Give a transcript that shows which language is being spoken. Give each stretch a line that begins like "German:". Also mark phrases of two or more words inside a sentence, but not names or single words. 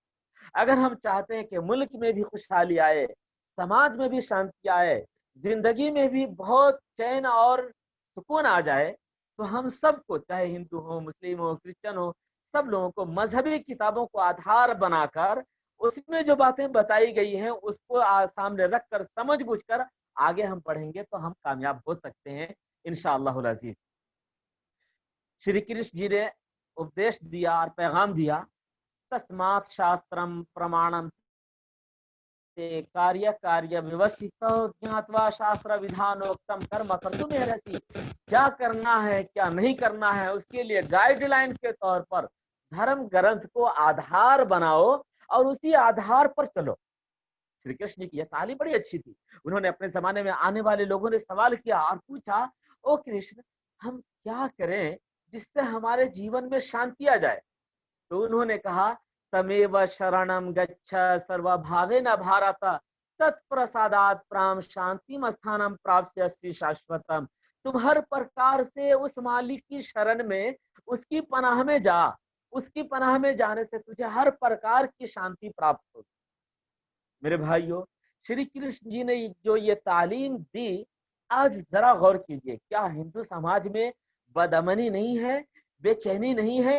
Urdu: اگر ہم چاہتے ہیں کہ ملک میں بھی خوشحالی آئے، سماج میں بھی شانتی آئے، زندگی میں بھی بہت چین اور سکون آ جائے، تو ہم سب کو، چاہے ہندو ہو، مسلم ہو، کرسچن ہو، سب لوگوں کو مذہبی کتابوں کو آدھار بنا کر اس میں جو باتیں بتائی گئی ہیں اس کو سامنے رکھ کر سمجھ بوجھ کر آگے ہم پڑھیں گے تو ہم کامیاب ہو سکتے ہیں
Arabic: انشاءاللہ العزیز۔
Urdu: شری کرشن جی نے اپدیش دیا اور پیغام دیا،
Sanskrit: तस्मात् शास्त्रं प्रमाणं कार्य अकार्य व्यवस्थितौ ज्ञात्वा शास्त्रविधानोक्तं कर्म कर्तुम् अर्हसि,
Urdu: کیا کرنا ہے کیا نہیں کرنا ہے اس کے لیے گائیڈ لائن کے طور پر دھرم گرنتھ کو آدھار بناؤ اور اسی آدھار پر چلو۔ شری کرشن جی کی یہ تعلیم بڑی اچھی تھی۔ انہوں نے اپنے زمانے میں آنے والے لوگوں نے سوال کیا اور پوچھا، او کرشن، ہم کیا کریں جس سے ہمارے جیون میں شانتی آ جائے؟ تو انہوں نے کہا،
Sanskrit: तमेव शरणं गच्छ सर्वभावेन भारत तत् प्रसादात् परां शान्तिं स्थानं प्राप्स्यसि शाश्वतम्,
Urdu: تم ہر پرکار سے اس مالک کی شرن میں، اس کی پناہ میں جا، اس کی پناہ میں جانے سے تجھے ہر پرکار کی شانتی پراپت ہوگی۔ میرے بھائیوں، شری کرشن جی نے جو یہ تعلیم دی، آج ذرا غور کیجئے، کیا ہندو سماج میں بدامنی نہیں ہے، بے چینی نہیں ہے؟